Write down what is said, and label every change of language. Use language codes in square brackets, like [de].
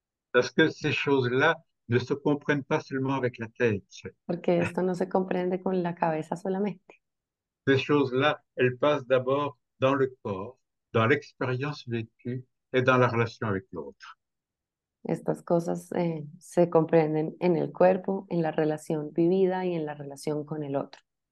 [fr] Parce que ces choses-là ne se comprennent pas seulement avec la tête. [es] porque esto no se comprende con la cabeza solamente. [fr] Ces choses-là, elles passent d'abord dans le corps, dans l'expérience vécue et dans la relation avec l'autre. [es] Estas cosas se comprenden en el cuerpo, en la relación vivida y en la relación con el otro.